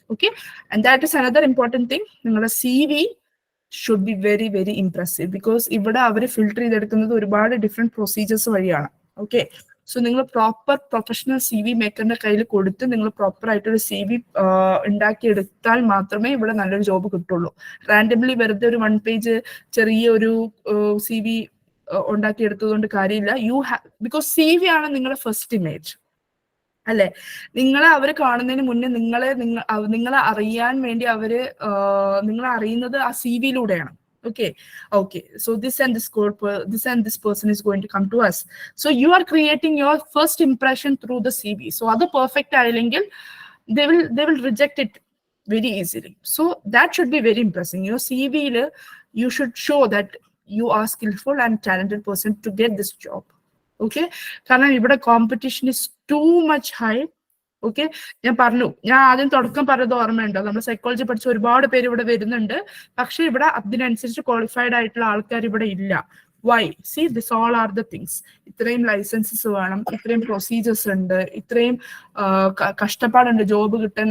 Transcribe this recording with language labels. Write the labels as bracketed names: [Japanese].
[English] Okay, and that is another important thing. [Malayalam] നിങ്ങളുടെ [English] CV should be very very impressive because [Malayalam] ഇവിടെ അവർ filter ചെയ്തെടുക്കുന്നത് ഒരുപാട് different procedures വഴിയാണ്. Okay, so നിങ്ങൾ proper professional CV മേക്കറിന്റെ കയ്യിൽ കൊടുത്ത് നിങ്ങൾ പ്രോപ്പർ ആയിട്ടൊരു CV ഉണ്ടാക്കിയെടുത്താൽ മാത്രമേ ഇവിടെ നല്ലൊരു ജോബ് കിട്ടുള്ളൂ. റാൻഡംലി വെറുതെ ഒരു 1 പേജ് ചെറിയ ഒരു CV ഉണ്ടാക്കിയെടുത്തതുകൊണ്ട് കാര്യമില്ല. ബിക്കോസ് CV ആണ് നിങ്ങളുടെ ഫസ്റ്റ് ഇമേജ് അല്ലെ. അവർ കാണുന്നതിന് മുന്നേ നിങ്ങളെ അറിയാൻ വേണ്ടി നിങ്ങളെ അറിയുന്നത് ആ CV-യിലൂടെയാണ്. [English] Okay, so this and this person is going to come to us. So you are creating your first impression through the CV. So other perfect ayilengil they will reject it very easily. So that should be very impressive. Your CV you should show that you are skillful and talented person to get this job. Okay, [Malayalam] കാരണം ഇവിടെ [English] competition is too much high. [Malayalam] Okay, ഞാൻ ആദ്യം തുടക്കം പറഞ്ഞത് ഓർമ്മയുണ്ടോ? നമ്മൾ psychology പഠിച്ച ഒരുപാട് പേര് ഇവിടെ വരുന്നുണ്ട്, പക്ഷെ ഇവിടെ അതിനനുസരിച്ച് ക്വാളിഫൈഡ് ആയിട്ടുള്ള ആൾക്കാർ ഇവിടെ ഇല്ല. Y? [English] See, this all are the things. [Malayalam] ഇത്രയും ലൈസൻസസ് വേണം, ഇത്രയും പ്രൊസീജിയേഴ്സ് ഉണ്ട്, ഇത്രയും കഷ്ടപ്പാടുണ്ട് ജോബ് കിട്ടാൻ.